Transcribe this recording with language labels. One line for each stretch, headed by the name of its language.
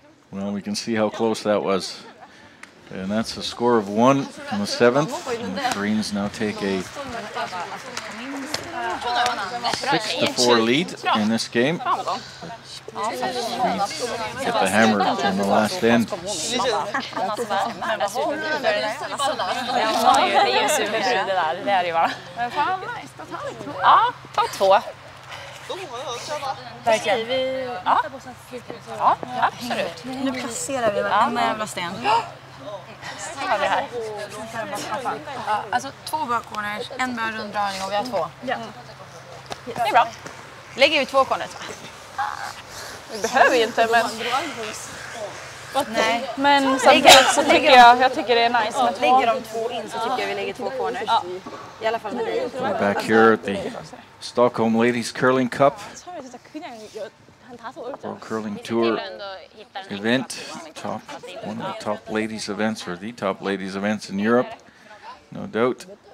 English: Well, we can see how close that was. And that's a score of 1 in the 7th. And the Koreans now take a 6-4 lead in this game. Swedes get the hammer in the last end.
Swedish: Det är ju superbrud det där. Det är det ju bara. Ja, topp 2. Verkligen. Ja, absolut. Nu placerar vi varenda jävla sten. Har vi här. Ja, alltså 2 bakcorners, en bra runddragning och vi har 2. Ja. Det är bra. Lägger vi 2 corners? Vi behöver ju inte, men... Nej. Men samtidigt så tycker jag tycker det är nice med 2. Lägger de 2 in så tycker jag vi lägger 2 corners. Ja. I alla fall med dig.
English: We're back here at the Stockholm Ladies Curling Cup. World Curling Tour event, one of the top ladies events, or the top ladies events in Europe, no doubt.